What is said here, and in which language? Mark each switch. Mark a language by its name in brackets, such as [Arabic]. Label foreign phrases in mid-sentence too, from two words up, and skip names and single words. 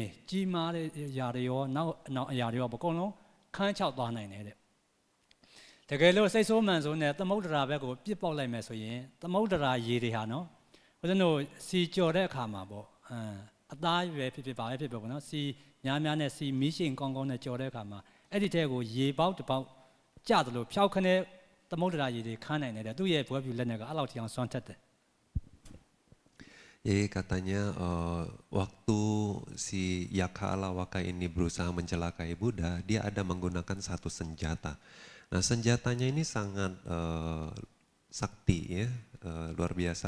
[Burmese] ကြီးမားတဲ့အရာတွေရောနောက်အရာတွေရောအကုန်လုံးခန်းချောက်သွားနိုင်တယ်တဲ့တကယ်လို့စိတ်ဆိုးမှန်ဆိုးနဲ့သမုဒ္ဒရာဘက်ကိုပြစ်ပေါက်လိုက်မယ်ဆိုရင်သမုဒ္ဒရာရေတွေဟာနော်ဦးဇင်းတို့စီကြော်တဲ့အခါမှာပေါ့အသားရွယ်ဖြစ်ပါပဲဖြစ်ပေါ့နော်စီများနဲ့စီမီးရှိန်ကောင်းနဲ့ကြော်တဲ့အခါမှာအဲ့ဒီတဲကိုရေပေါက်တစ်ပေါက်ကျသလိုဖြောက်ခနဲ့သမုဒ္ဒရာရေတွေခန်းနိုင်တယ်သူ့ရဲ့ဘွဲပြူလက်နဲ့ကအဲ့လောက်ထိအောင်စွန့်ထက်တယ် [Indonesian] Jadi katanya waktu si Yaka Alawaka ini berusaha mencelakai Buddha, dia ada menggunakan satu senjata. Nah senjatanya ini sangat sakti ya, luar biasa.